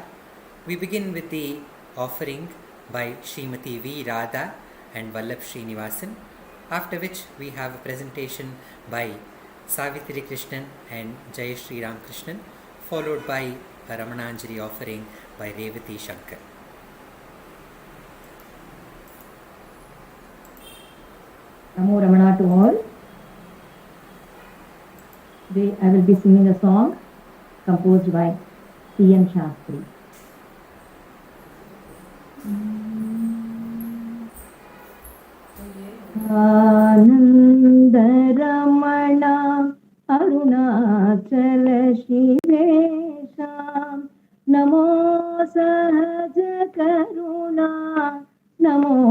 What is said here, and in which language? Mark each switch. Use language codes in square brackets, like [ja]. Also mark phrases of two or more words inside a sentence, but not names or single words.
[en] We begin with the offering by Srimati V.Radha and Vallabh Srinivasan, after which we have a presentation by Savitri Krishnan and Jaisriram Krishnan, followed by a Ramananjali offering by Revathi Sankar. Namo Ramana to all. Today I will be singing a song composed by T.N. Shastri. [sa] Anandaramana Arunachala Shivesha Namo Sahaja Karuna Namo